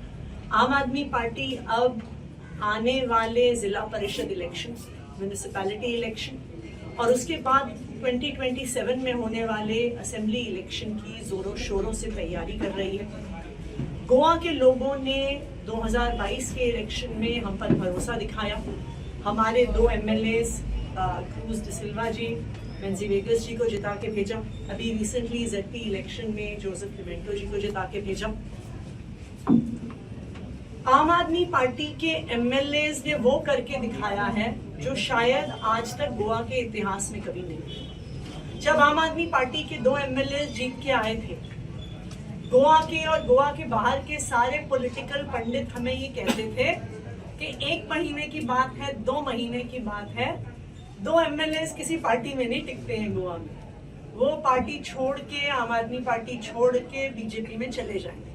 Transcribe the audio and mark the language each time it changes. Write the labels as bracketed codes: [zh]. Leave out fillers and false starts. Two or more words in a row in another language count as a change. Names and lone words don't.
[hi] आम आदमी पार्टी अब आने वाले जिला परिषद इलेक्शन, [en] municipality election [hi] और उसके बाद 2027 में होने वाले [en] assembly election [hi] की जोरों शोरों से तैयारी कर रही है। गोवा के लोगों ने 2022 के इलेक्शन में हम पर भरोसा दिखाया, हमारे दो MLAs क्रूज डिसिल्वा जी, वेन्सी वेगस जी को जिता के भेजा, अभी रिसेंटली [en] ZP election [hi] में जोसेफ पिमेंटो जी को जिता के भेजा। आम आदमी पार्टी के MLAs ने वो करके दिखाया है जो शायद आज तक गोवा के इतिहास में कभी नहीं। जब आम आदमी पार्टी के दो MLAs जीत के आए थे, गोवा के और गोवा के बाहर के सारे पॉलिटिकल पंडित हमें ये कहते थे कि 1 महीने की बात है, 2 महीने की बात है, 2 MLAs किसी पार्टी में नहीं टिकते हैं गोवा में, वो पार्टी छोड़ के, आम आदमी पार्टी छोड़ के बीजेपी में चले जाएंगे।